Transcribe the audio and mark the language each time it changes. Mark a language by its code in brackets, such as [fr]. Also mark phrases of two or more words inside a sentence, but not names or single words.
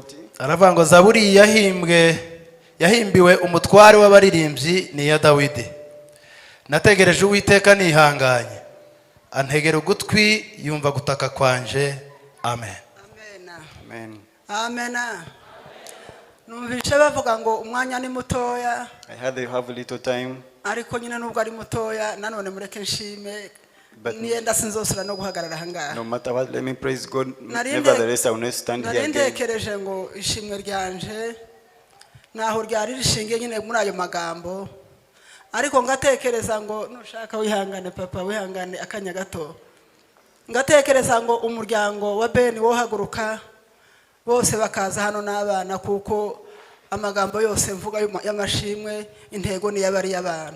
[rw] Aravuga ngo Zaburi yahimbiwe umutware w'abaririmbyi ni ya Dawidi. Nategereje Uwiteka nihanganye. Antegera ugutwi yumva gutaka kwanje. Amen. Amen. Amen. Numvise bavuga ngo umwanya ni mutoya. [en] I heard they have a little time. [rw] Ariko nyine nubwo ari mutoya nanone mureke nshime niyenda sinzosura no guhagarara hangaha. [en] No matter what, let me praise God. Nevertheless I will not stand here again. [rw] Narindekereje ngo ishimwe ryanje naho ryari rishingiye nyine muri ayo magambo. Ariko ngatekereza ngo nushaka wihangane papa wihangane akanya gato. Ngatekereza ngo umuryango wa Ben wo haguruka bose bakaza hano n'abana kuko amagambo yose mvuga y'amashimwe intego ni yabari y'abantu.